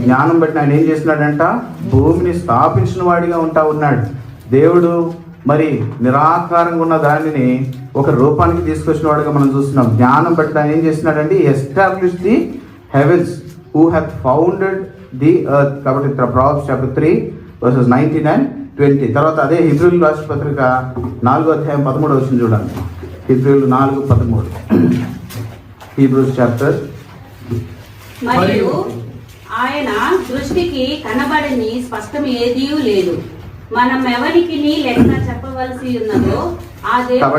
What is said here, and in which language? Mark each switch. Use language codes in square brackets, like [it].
[te] జ్ఞానం బట్టి ఆయన ఏం చేసినాడంట? భూమిని స్థాపించిన వాడిగా ఉంటా ఉన్నాడు. దేవుడు మరి నిరాకారంగా ఉన్న దానిని ఒక రూపానికి తీసుకొచ్చిన వాడిగా మనం చూస్తున్నాం. జ్ఞానం బట్టి ఆయన ఏం చేసినాడంటే [en] Establish the heavens who hath founded the earth. [te] కాబట్టి [en] Proverbs chapter 3 verses 19 and 20. [te] తర్వాత అదే హెబ్రీయుల రాసిన పత్రిక 4వ అధ్యాయం 13వ వచనం చూడండి. హెబ్రీయులు 4:13. [en] Hebrews chapter. [te] మరియు ఆయన దృష్టికి కనబడని స్పష్టం ఏదీ లేదు, మనం ఎవరికి లెక్క చెప్పవలసి ఉన్నదో ఆ దేవుడు.